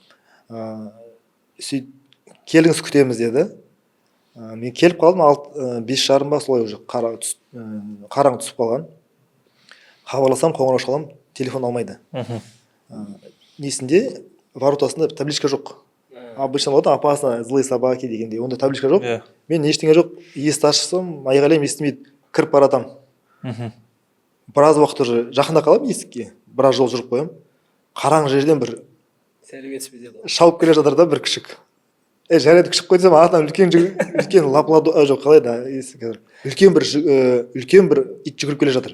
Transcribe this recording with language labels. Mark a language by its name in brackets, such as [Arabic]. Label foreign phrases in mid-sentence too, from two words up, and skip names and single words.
[Kazakh] Келіңіз күтеміз деді. Мен келіп қалдым, 5:30 ба, солай уже қараң түсіп қалған. Хабарласам, қоңырау шалам, телефон алмайды. Несінде воротасында табличка жоқ. Обычно болады, [Russian] опасно, злые собаки [Kazakh] дегендей. Онда табличка жоқ. Мен ештеңе жоқ, есікті ашсам, айғайлаймын, естімейді, кіріп баратам. Біраз уақыт уже жақында қалам есікке, біраз жол жүріп қоям. Қараң жерден бір шауып келе жатыр да, бір күшік. Жарайды күшік қойсам, артынан үлкен лапладо, жоқ, қалай да, үлкен бір ит жүгіріп келе жатыр.